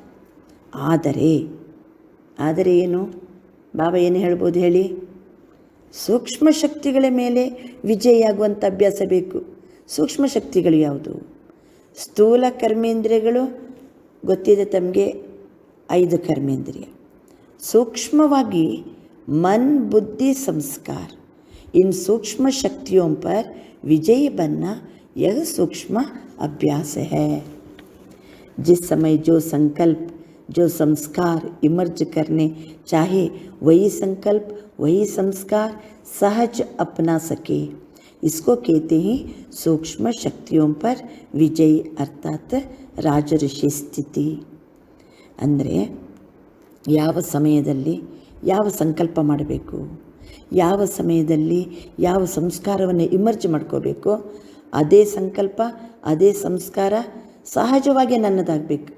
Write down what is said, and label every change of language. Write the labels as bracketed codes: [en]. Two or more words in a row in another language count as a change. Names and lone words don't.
[kn] ಆದರೆ ಏನು ಬಾಬಾ ಏನು ಹೇಳ್ಬೋದು ಹೇಳಿ? ಸೂಕ್ಷ್ಮ ಶಕ್ತಿಗಳ ಮೇಲೆ ವಿಜಯಿಯಾಗುವಂಥ ಅಭ್ಯಾಸ ಬೇಕು. ಸೂಕ್ಷ್ಮ ಶಕ್ತಿಗಳು ಯಾವುದು? ಸ್ಥೂಲ ಕರ್ಮೇಂದ್ರಿಯಗಳು ಗೊತ್ತಿದೆ ತಮಗೆ, 5 ಕರ್ಮೇಂದ್ರಿಯ. [hi] ಸೂಕ್ಷ್ಮವಾಗಿ मन बुद्धि संस्कार, इन सूक्ष्म शक्तियों पर विजयी बनना यह सूक्ष्म अभ्यास है. जिस समय जो संकल्प जो संस्कार इमर्ज करने चाहे, वही संकल्प वही संस्कार सहज अपना सके, इसको कहते हैं सूक्ष्म शक्तियों पर विजयी, अर्थात राजऋषि ಸ್ಥಿತಿ. [kn] ಅಂದರೆ ಯಾವ ಸಮಯದಲ್ಲಿ ಯಾವ ಸಂಕಲ್ಪ ಮಾಡಬೇಕು, ಯಾವ ಸಮಯದಲ್ಲಿ ಯಾವ ಸಂಸ್ಕಾರವನ್ನು ಇಮರ್ಜ್ ಮಾಡ್ಕೋಬೇಕು, ಅದೇ ಸಂಕಲ್ಪ ಅದೇ ಸಂಸ್ಕಾರ ಸಹಜವಾಗಿ ನನ್ನದಾಗಬೇಕು.